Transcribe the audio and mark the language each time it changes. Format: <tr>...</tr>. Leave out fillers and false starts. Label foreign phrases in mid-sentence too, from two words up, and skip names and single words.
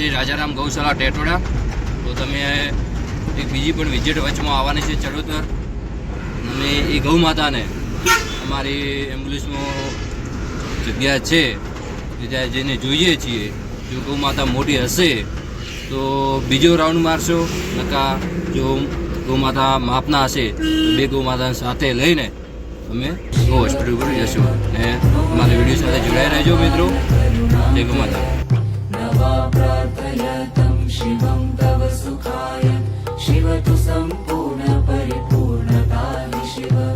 <gu>રાજારામ ગૌશાળા ટેટોડા તો તમે એક બીજી પણ વિઝિટ વચમાં આવવાની છે ચડોતર અને એ ગૌ માતાને અમારી એમ્બ્યુલન્સમાં જગ્યા છે ત્યાં જઈને જોઈએ છીએ જો ગૌ માતા મોટી હશે તો બીજો રાઉન્ડ મારશો નકા જો ગૌ માતા માપના હશે તો 2 ગૌ માતાને સાથે લઈને અમે ગૌ હોસ્પિટલ પર જશું અને અમારા વિડીયો સાથે જોડાઈ રહેજો મિત્રો જય ગૌ માતા</gu> <sa>शिवं तव सुखाय शिव तु सम्पूर्ण परिपूर्णता हि शिव</sa>